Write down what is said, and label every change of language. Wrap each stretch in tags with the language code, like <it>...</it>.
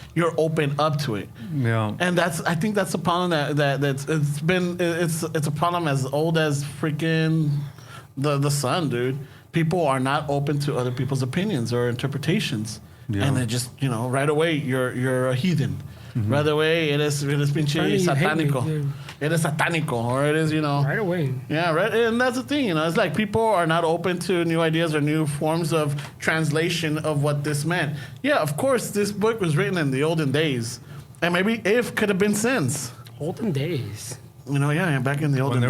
<en>You're open up to it. Yeah. And I think that's a problem that's it's a problem as old as freaking the sun, dude. People are not open to other people's opinions or interpretations, and they just right away you're a heathen. Mm-hmm. Right away</en> <es>eres pinche satánico. Eres satánico,</es> <en>or it is right away. Yeah, right. And that's the thing, it's like people are not open to new ideas or new forms of translation of what this meant. Yeah, of course, this book was written in the olden days, and maybe if could have been since olden days. Back in the olden days.</en>